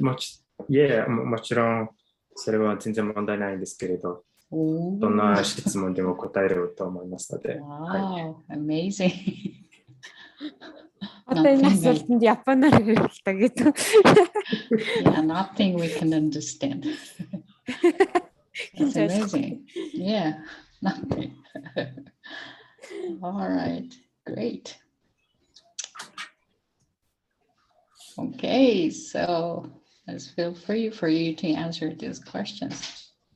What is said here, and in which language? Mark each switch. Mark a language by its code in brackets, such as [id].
[ja] もちろんそれは全然問題ないんですけれど、どんな質問でも答えると思いますので。 [en] Wow, amazing. [mn] Одоо энэ асуултанд японоор хэлдэг гэдэг. [en] Yeah, nothing we can understand. That's amazing. Yeah, nothing. All right, great. Okay, so let's feel free for you to answer these questions.